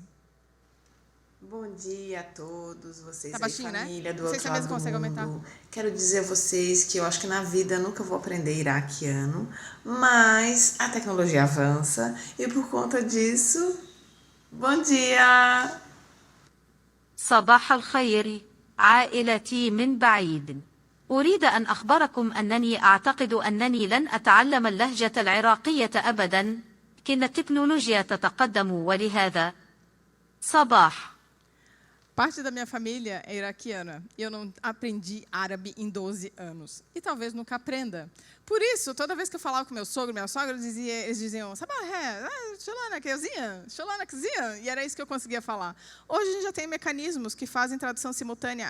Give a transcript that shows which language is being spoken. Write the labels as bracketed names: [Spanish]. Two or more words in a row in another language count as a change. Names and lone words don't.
[Portuguese] Bom dia a todos, vocês Tá aí, baixinho, família, né? do Não sei outro se a lado mesa do consegue aumentar. mundo. Quero dizer a vocês que eu acho que na vida eu nunca vou aprender iraquiano, mas a tecnologia avança e por conta disso, bom dia! [Arabic] صباح الخير عائلتي من بعيد. أريد أن أخبركم أنني أعتقد أنني لن أتعلم اللهجة العراقية أبدا، لكن التكنولوجيا تتقدم ولهذا صباح. [Portuguese] Parte da minha família é iraquiana e eu não aprendi árabe em 12 anos. E talvez nunca aprenda. Por isso, toda vez que eu falava com meu sogro, minha sogra, eles diziam, e era isso que eu conseguia falar. Hoje a gente já tem mecanismos que fazem tradução simultânea.